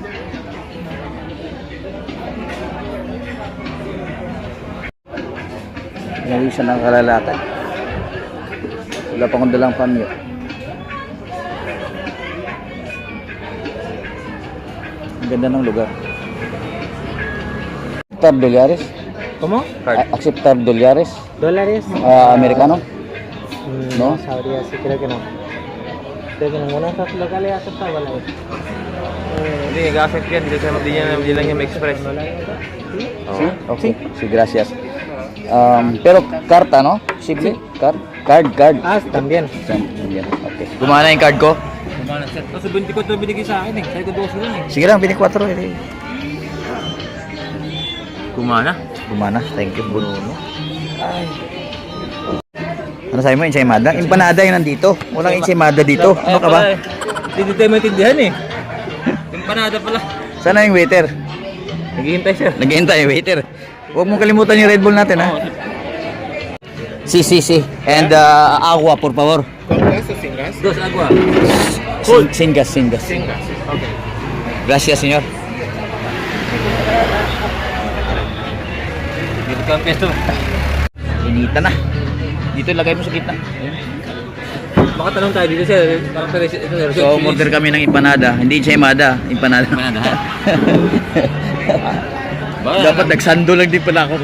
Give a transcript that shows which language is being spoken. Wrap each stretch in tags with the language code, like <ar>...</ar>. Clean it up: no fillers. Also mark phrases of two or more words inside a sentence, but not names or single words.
<tl>Yung isa ng kalalakad. Wala pa akong dalang pamyo. Ang ganda ng lugar.</tl> <es>Acceptar dolyares? ¿Cómo? Acceptar dolyares? ¿Dólares? Americano? No? Sabría, sí, creo que no. Creo que ninguno de estos locales acepta dólares.</es> <tl>Hindi, nag-accept yan. Hindi lang yung express.</tl> <es>Sí? Okay. Sí, gracias. Pero karta, no? Simple? Card. Ah, también. También.</es> <tl>Okay. Gumana yung card ko? Kumana, sir. Kasi 24 binigay sa akin eh. Sabi ko 12 lang eh. Sige lang, 24. Kumana? Gumana.</tl> <en>Thank you. Good.</en> <tl>Ay. Ano sabi mo? Ensaymada? Empanada yun nandito. Walang ensaymada dito. Ano ka ba? Hindi tayo maintindihan eh. Empanada pala. Sana yung waiter? Naghihintay sir. Naghihintay yung waiter. Huwag mong kalimutan yung Red Bull natin, ha?</tl> <es>Sí. And agua, por favor. Dos agua. Sin gas. Okay. Gracias, señor.</es> <tl>Dito ka ang pesto. Inita na. Dito lagay mo sa gitna. Baka tanong tayo dito sir. Ito, So, order kami ng empanada. Hindi ensaymada. Empanada. Dapat nagsando lang din pala ako.</tl>